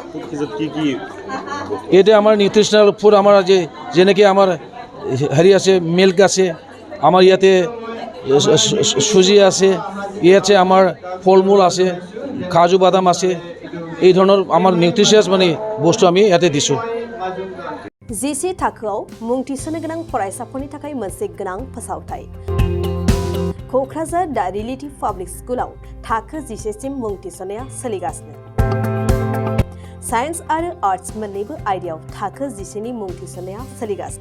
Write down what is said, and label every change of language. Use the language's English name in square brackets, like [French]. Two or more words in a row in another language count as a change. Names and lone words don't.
[Assamese] এতিয়া আমাৰ [English] nutritional food [Assamese] আমাৰ আজি যেনেকৈ আমাৰ হেৰি আছে মিল্ক আছে, আমাৰ ইয়াতে চুজি আছে, ইয়াতে আমাৰ ফল মূল আছে, কাজু বাদাম আছে, এই ধৰণৰ আমাৰ নিউট্ৰিচিয়াছ মানে বস্তু আমি ইয়াতে দিছোঁ। [Bodo] जिसे थाखोआव मुं थिसननो गोनां फरायसाफोरनि थाखाय मोनसे गोनां फोसावथाय। क'क्राझार दा रिलेटिभ पाब्लिक स्कुलाव थाखो 10सिम मुं थिसननाया सोलिगासिनो। साइन्स आरो आर्ट्स मोन्नैबो आयदायाव थाखो 10नि मुं थिसननाया सोलिगासिनो।